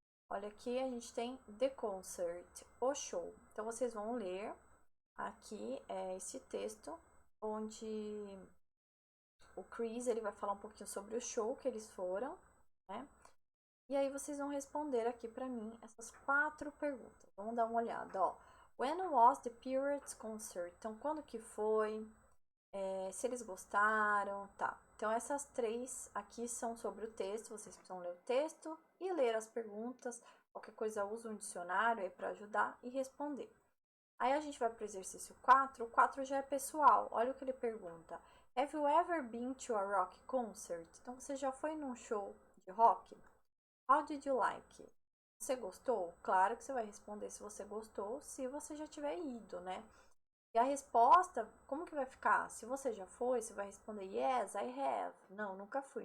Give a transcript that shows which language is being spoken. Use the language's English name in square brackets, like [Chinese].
[Portuguese] Olha aqui, a gente tem The Concert, o show. Então, vocês vão ler aqui esse texto, onde o Chris ele vai falar um pouquinho sobre o show que eles foram, né? E aí vocês vão responder aqui para mim essas 4 perguntas. Vamos dar uma olhada, ó. [English] When was the Pirates concert? [Portuguese] Então, quando que foi? Se eles gostaram, tá. Então, essas 3 aqui são sobre o texto. Vocês precisam ler o texto e ler as perguntas. Qualquer coisa, usa um dicionário aí para ajudar e responder. Aí a gente vai para o exercício 4. O 4 já é pessoal. Olha o que ele pergunta. [English] Have you ever been to a rock concert? [Portuguese] Então, você já foi num show de rock? [English] How did you like? [Portuguese] Você gostou? Claro que você vai responder se você gostou, se você já tiver ido, né? E a resposta, como que vai ficar? Se você já foi, você vai responder [English] yes, I have. [Portuguese] Não, nunca fui.